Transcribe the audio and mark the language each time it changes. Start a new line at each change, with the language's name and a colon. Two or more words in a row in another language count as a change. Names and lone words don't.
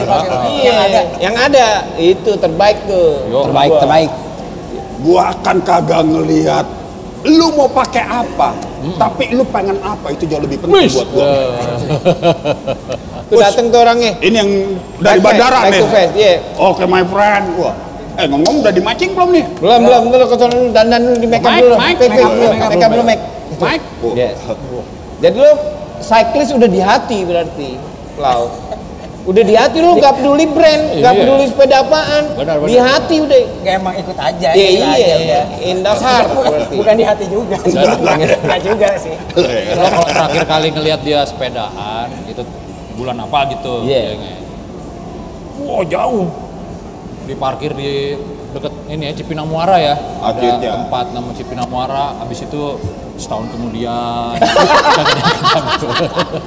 Indonesian: Iya, yang ada itu terbaik tuh. Terbaik. Gua akan kagak ngelihat lu mau pakai apa, tapi lu pengen apa, itu jauh lebih penting buat gua. Tuh dateng tuh orangnya. Ini yang dari bandara nih. Yeah. Oke,
English: my friend.
Indonesian: Wah. Ngomong udah dimacing belum nih? Belum. Dulu kesana dulu, dandan dulu, di make up dulu. Make up dulu. Jadi lu cyclist udah di hati berarti, Lau. Udah di hati lu, nggak peduli brand, nggak peduli sepeda apaan. Benar. Di hati udah. Gak emang ikut aja. Iya.
English: In the heart berarti.
Indonesian: Bukan di hati juga. Enggak juga sih. Kalau terakhir kali ngelihat dia sepedaan itu bulan apa gitu. Jauh. Diparkir di deket ini ya, Cipinang Muara ya. Akhirnya. Ada tempat nama Cipinang Muara, habis itu setahun kemudian.